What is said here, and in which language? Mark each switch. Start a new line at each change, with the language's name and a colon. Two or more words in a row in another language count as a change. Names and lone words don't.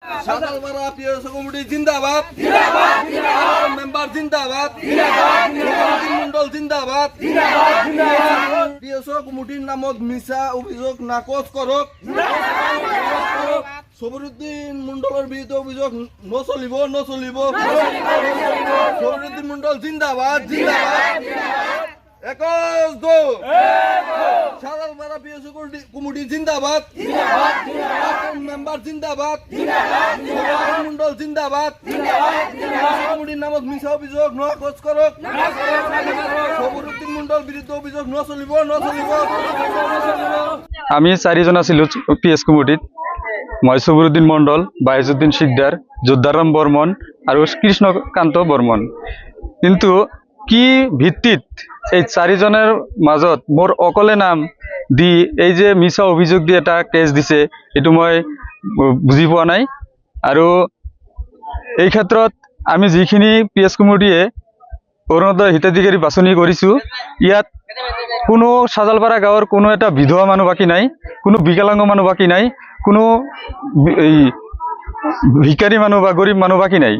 Assamese: সাদালপাড়া পিএসও কমিটি জিন্দাবাদ, মেম্বার জিন্দাবাদ, মন্ডল জিন্দাবাদ। পিএসও কমিটির নামত মিছা অভিযোগ নাকচ করক। সবরুদ্দিন মন্ডলের বিরুদ্ধে অভিযোগ নচলিব। সবরুদ্দিন মন্ডল জিন্দাবাদ। একজ দো সাদালপাড়া পিএসও কমিটি জিন্দাবাদ, মেম্বার জিন্দাবাদ, মন্ডল জিন্দাবাদ। কমিটির নামত মিছা অভিযোগ নাকচ করক। সবরুদ্দিন মন্ডল বিরুদ্ধে অভিযোগ নচলিব। আমি 4 জন আছিলো পিএস কমিটিত। মই সবরুদ্দিন মন্ডল, বাইজুদ্দিন শিকদার, যোদ্ধারাম বর্মন আর কৃষ্ণকান্ত বর্মন। কিন্তু কি ভিত্তিত এই 4 জনের মাজত মোর অকলে নাম দি এই যে মিছা অভিযোগ দি এটা কেছ দিছে, এটু মই বুজি পোৱা নাই। আৰু এই ক্ষেত্ৰত আমি যিখিনি পিএস কমিটিয়ে অৰুণোদয় হিতাধিকাৰী বাছনি কৰিছো, ইয়াত কোনো সাজালপাড়া গাঁৱৰ কোনো এটা বিধৱা মানুহ বাকী নাই, কোনো বিকলাঙ্গ মানুহ বাকী নাই, কোনো ভিকাৰী মানুহ বা গৰীব মানুহ বাকী নাই।